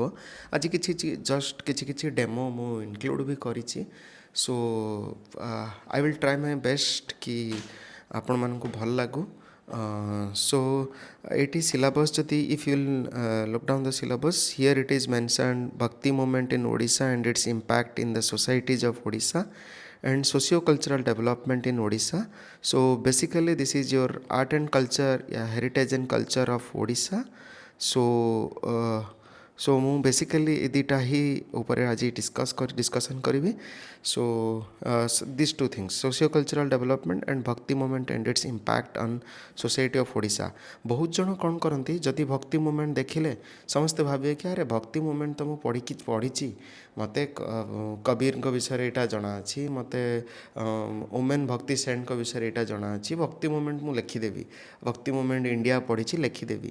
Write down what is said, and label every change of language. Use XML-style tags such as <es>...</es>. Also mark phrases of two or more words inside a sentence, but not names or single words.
<or>ଆଜି ଜଷ୍ଟ କିଛି ଡେମୋ ମୁଁ ଇନକ୍ଲୁଡ଼ ବି କରିଛି।</or> <en>So I will try my best</en> <or>କି ଆପଣମାନଙ୍କୁ ଭଲ ଲାଗୁ।</or> <en>ସୋ</en> <or>ଏଇଠି ସିଲାବସ୍ ଯଦି</or> <en>If you will look down the syllabus, here it is mentioned Bhakti movement in Odisha and its impact in the societies of Odisha and socio-cultural development in Odisha. So basically this is your art and culture, heritage and culture of Odisha.</en> <or>So ମୁଁ ବେସିକାଲି ଏ ଦୁଇଟା ହିଁ ଉପରେ ଆଜି ଡିସ୍କସନ୍ କରିବି।</or> <en>So this two things, socio cultural development and Bhakti movement and its impact on society of Odisha.</en> <or>ବହୁତ ଜଣ କ'ଣ କରନ୍ତି, ଯଦି ଭକ୍ତି ମୁଭମେଣ୍ଟ ଦେଖିଲେ ସମସ୍ତେ ଭାବିବେ କି ଆରେ ଭକ୍ତି ମୁଭମେଣ୍ଟ ତ ମୁଁ ପଢ଼ିଛି, ମୋତେ କବୀରଙ୍କ ବିଷୟରେ ଏଇଟା ଜଣାଅଛି, ମୋତେ ଓମେନ୍ ଭକ୍ତି ସେଣ୍ଟଙ୍କ ବିଷୟରେ ଏଇଟା ଜଣାଅଛି, ଭକ୍ତି ମୁଭମେଣ୍ଟ ମୁଁ ଲେଖିଦେବି, ଭକ୍ତି ମୁଭମେଣ୍ଟ ଇଣ୍ଡିଆ ପଢ଼ିଛି ଲେଖିଦେବି।</or>